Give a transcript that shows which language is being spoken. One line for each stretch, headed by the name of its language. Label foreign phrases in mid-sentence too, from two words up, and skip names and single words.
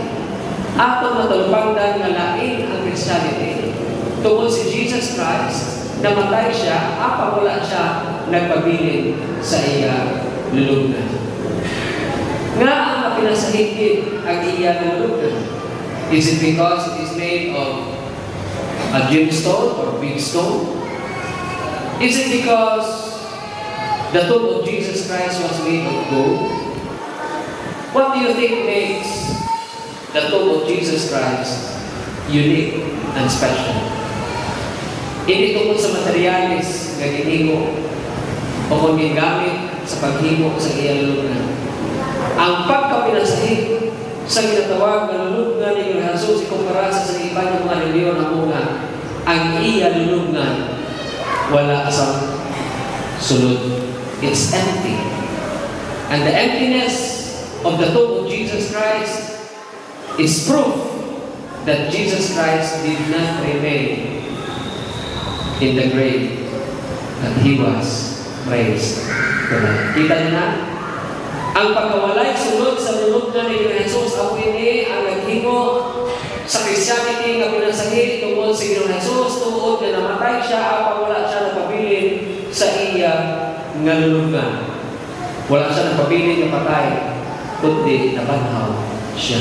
Hiligaynon: Atong matalupagdan nga lain ang Christianity. Tungkol si Jesus Christ, namatay siya, apa wala siya nagpabilin sa iya lulugnan. Nga ang pinasahigit ang iya lulugnan?
English: Is it because it is made of a gemstone or big stone? Is it because the tomb of Jesus Christ was made of gold? What do you think makes the tomb of Jesus Christ unique and special?
Hiligaynon: Hindi tungkol sa materialis nga ginhimo o kung gingamit sa paghimo sa iyang lulugnan. Ang pagkapinasahig sa ginatawag na lulugnan ni Jesus ikumpara sa iba ng mga reliyon na muna, ang iya lulugnan wala sa sulod.
English: It's empty. And the emptiness of the tomb of Jesus Christ is proof that Jesus Christ did not remain in the grave, that He was raised to life.
Hiligaynon: Kita niyo na? Ang pagkawalay sunod sa lulugnan ni Jesus, ako ini ang naghimo sa Christianity nga pinasahi tungkol sa Ginoong Jesus, tuod na namatay siya, apa wala siya nagpabilin sa iya nga lulugnan. Wala siya nagpabilin nga patay, kundi nabanhaw siya.